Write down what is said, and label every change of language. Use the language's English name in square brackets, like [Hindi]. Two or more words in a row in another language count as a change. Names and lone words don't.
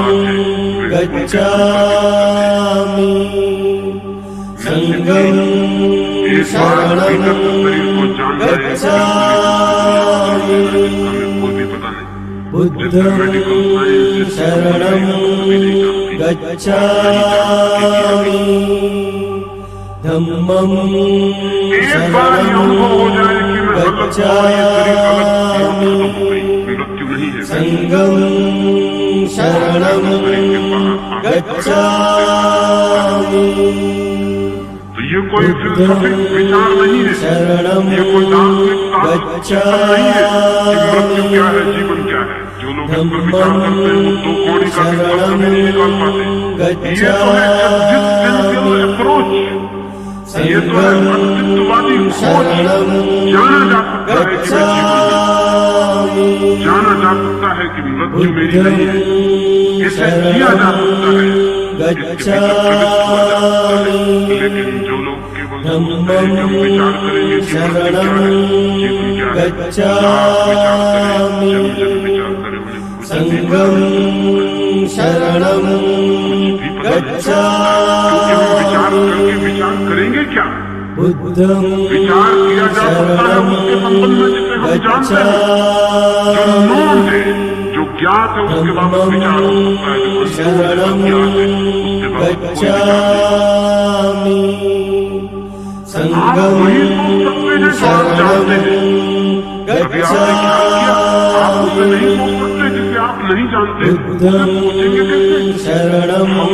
[Pali] गच्छामि संघं शरणं गच्छामि बुद्धं शरणं गच्छामि धम्मं शरणं गच्छामि संघं शरणं गच्छामि [Hindi] तो ये कोई फिलसफिक विचार नहीं है, ये कोई दार्शनिक नहीं है कि मृत्यु क्या है, जीवन क्या है। जो लोग इस पर विचार करते हैं वो दो कौड़ी का मतलब नहीं निकाल पाते। ये तो है [English] existential approach, [Hindi] ये तो है अस्तित्ववादी खोज। जाना जा सकता है कि मैं जीवन, जाना जा सकता है कि मृत्यु मेरी नहीं है, इसे जिया जा सकता है, लेकिन जो लोग केवल सोचते हैं कि हम विचार करेंगे कि मृत्यु क्या है, जीवन क्या है, विचार करें [Pali] संघं शरणं गच्छामि [Hindi] विचार करेंगे क्या? [Pali] बुद्धं [Hindi] विचार किया जा सकता है उसके संबंध में जिसे हम जानते हैं, जो नोन है, जो ज्ञात है, उसके बाद विचार हो सकता है। जो [Pali] शरणं गच्छामि संघं शरणं गच्छामि बुद्धं शरणं